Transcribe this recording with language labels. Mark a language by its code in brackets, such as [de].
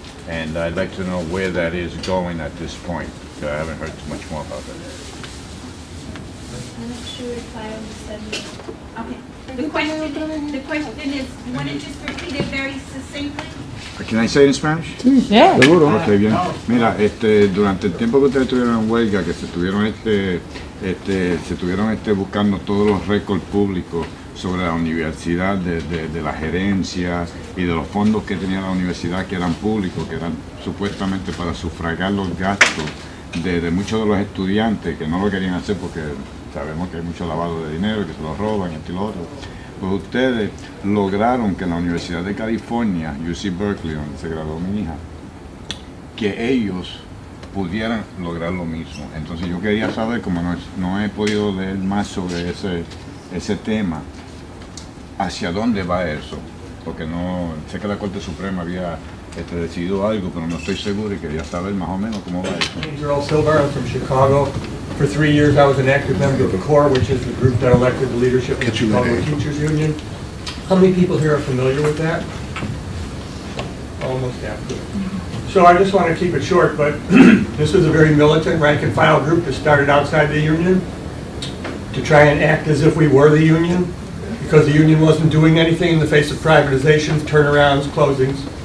[en] And I'd like to know where that is going at this point. I haven't heard too much more about that. I'm not sure if I understand you. Okay. The question is, you want to just repeat it very succinctly? Can I say it in Spanish? Yeah. [es] Seguro. Ok, bien. Mira, durante el tiempo que ustedes estuvieron en huelga, que se estuvieron buscando todos los récords públicos sobre la universidad, de la gerencia y de los fondos que tenía la universidad, que eran públicos, que eran supuestamente para sufragar los gastos de muchos de los estudiantes que no lo querían hacer porque sabemos que hay mucho lavado de dinero y que se lo roban y esto y lo otro. Pues ustedes lograron que en la Universidad de California, UC Berkeley, donde se graduó mi hija, que ellos pudieran lograr lo mismo. Entonces yo quería saber, como no he podido leer más sobre ese tema, hacia dónde va eso, porque no sé que la Corte Suprema había decidido algo, pero no estoy seguro y quería saber más o menos cómo va eso. [en] My name is Earl Silver. I'm from Chicago. For 3 years, I was an active member of the CORE, which is the group that elected the leadership of the Chicago Teachers Union. How many people here are familiar with that? Almost half. So I just want to keep it short, but this is a very militant rank-and-file group that started outside the union to try and act as if we were the union, because the union wasn't doing anything in the face of privatizations, turnarounds, closings.